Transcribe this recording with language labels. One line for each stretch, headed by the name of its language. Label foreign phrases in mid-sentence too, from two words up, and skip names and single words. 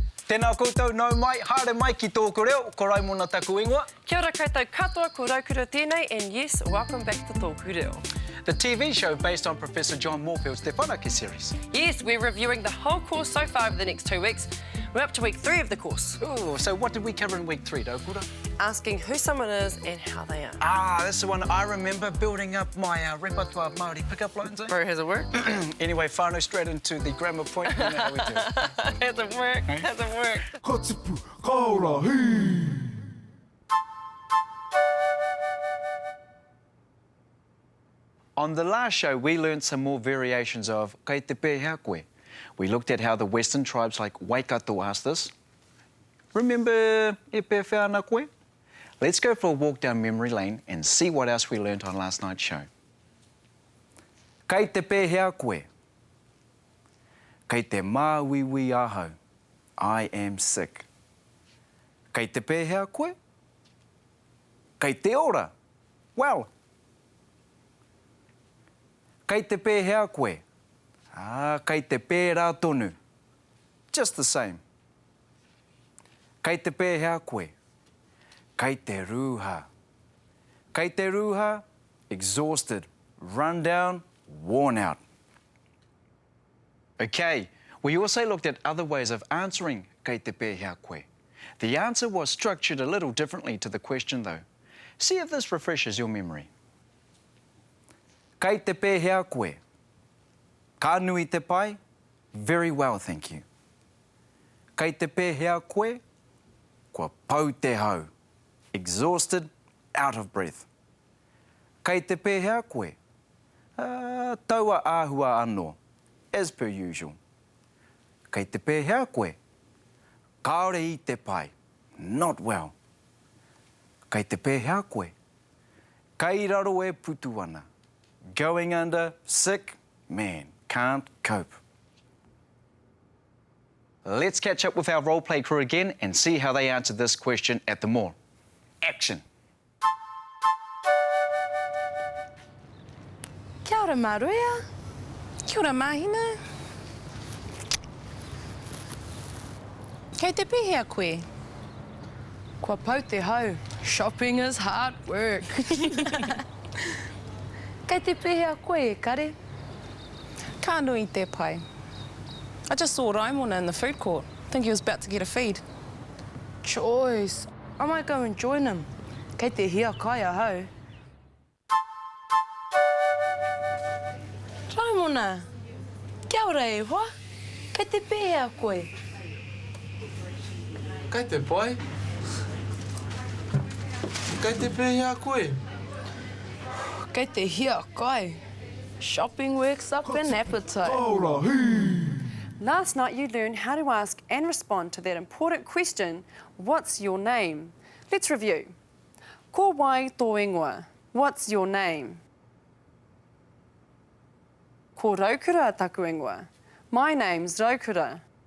Māori: Tēnā koutou nau mai, haere mai ki tōku reo, ko Raimona taku ingoa. Kia ora koutou katoa, ko Raukura tēnei,
English: and yes, welcome back to TŌKU reo. The TV show based on Professor John Moorfield's Te Whanake series. Yes, we're reviewing the whole course so far over the next 2 weeks. We're up to week 3 of the course. Ooh, so what did we cover in week 3, Raukura? Asking who someone is and how they are. Ah, that's the one I remember, building up my repertoire of Māori pick-up lines, eh? Bro, has it worked? Anyway, whānau straight into the grammar point. You know how we do. Hasn't worked, hasn't worked.
Māori: Ka tipu, ka ora, hei!
English: On the last show, we learned some more variations of
Māori: kei te pēhea koe.
English: We looked at how the Western tribes like Waikato asked this. Remember
Māori: e pē whāna koe?
English: Let's go for a walk down memory lane and see what else we learned on last night's show.
Māori: Kei te pēhea koe. Kei te māwiwi ahau.
English: I am sick.
Māori: Kei te pēhea koe. Kei te ora. Well. Kei te pēhea koe. Ah, kei te pērā tonu.
English: Just the same.
Māori: Kei te pēhea koe. Kei te rūha. Kei te rūha,
English: exhausted, run down, worn out. Okay, we also looked at other ways of answering
Māori: kei te pēhea koe.
English: The answer was structured a little differently to the question though. See if this refreshes your memory.
Māori: Kei te pēhea koe. Ka nui te pai?
English: Very well, thank you.
Māori: Kei te pēhea koe? Kua pau te hau.
English: Exhausted, out of breath.
Māori: Kei te pēhea koe? Taua āhua anō,
English: as per usual.
Māori: Kei te pēhea koe? Kaore I te pai.
English: Not well.
Māori: Kei te pēhea koe? Kei raro e putu ana.
English: Going under, sick, man, can't cope. Let's catch up with our role-play crew again and see how they answered this question at the mall. Action.
Māori: Kia ora Māoria. Kia ora Mahina. Kei te pēhea koe. Kua pau te hau.
English: Shopping is hard work.
Māori: Kei te pēhea koe e kare. Ka nui te pai.
English: I just saw Raimona in the food court. Think he was about to get a feed. Choice. I might go and join him.
Māori: Kei te hia kai a hau. Raimona, kia ora e hoa. Kei te pēhea koe. Kei te pai? Kei te pēhea koe? Kei te hia kai.
English: Shopping works up an appetite.
Māori: Ka ora, hei!
English: Last night you learned how to ask and respond to that important question, what's your name? Let's review.
Māori: Ko wai tō ingoa,
English: what's your name?
Māori: Ko Raukura taku ingoa,
English: my name's Raukura.